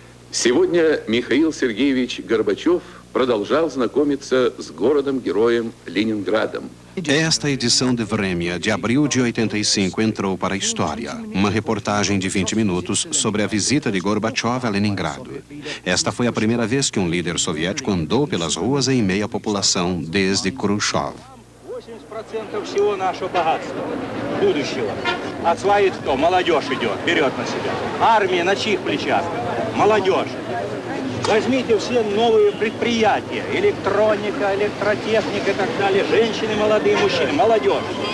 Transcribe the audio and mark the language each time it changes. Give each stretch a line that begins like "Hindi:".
Russian: Сегодня Михаил Сергеевич Горбачев продолжал знакомиться с городом-героем Ленинградом.
Portuguese: Esta edição de Vremya, de abril de 85, entrou para a história. Uma reportagem de 20 minutos sobre a visita de Gorbachev a Leningrado. Esta foi a primeira vez que um líder soviético andou pelas ruas em meio à população desde Khrushchev.
Russian: 80% всего нашего богатства, будущего. Осваивает кто? Молодежь идет, берет на себя. Армия на чьих плечах? Молодежь. Возьмите все новые предприятия, электроника, электротехника и так далее, женщины, молодые мужчины, молодежь.